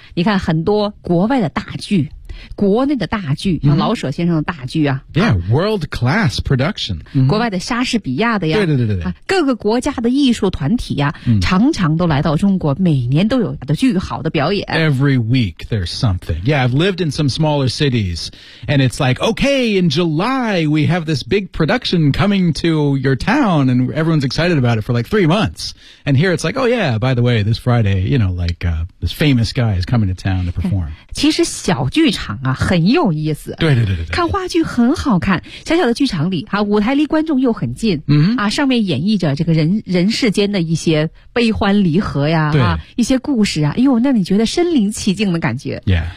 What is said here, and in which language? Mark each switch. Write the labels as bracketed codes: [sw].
[zh] 你看很多国外的大剧，国内的大剧，像老舍先生的大剧啊、 [en] mm-hmm. Yeah, world class production、 [zh] mm-hmm. 国外的莎士比亚的呀，对对对对、啊、各个国家的艺术团体呀、啊 mm-hmm. 常常都来到中国，每年都有的巨好的表演。 [en] Every week there's something. Yeah, I've lived in some smaller cities and it's like, okay, in July we have this big production coming to your town and everyone's excited about it for like 3 months. And here it's like, oh yeah, by the way, this Friday, you know, like、this famous guy is coming to town to perform. [zh] 其实小剧场啊很有意思，对对对对，看话剧很好看，小小的剧场里啊，舞台离观众又很近，嗯、mm-hmm. 啊，上面演绎着这个人世间的一些悲欢离合呀，对啊，一些故事啊，哎呦，那你觉得身临其境的感觉。 [en] Yeah.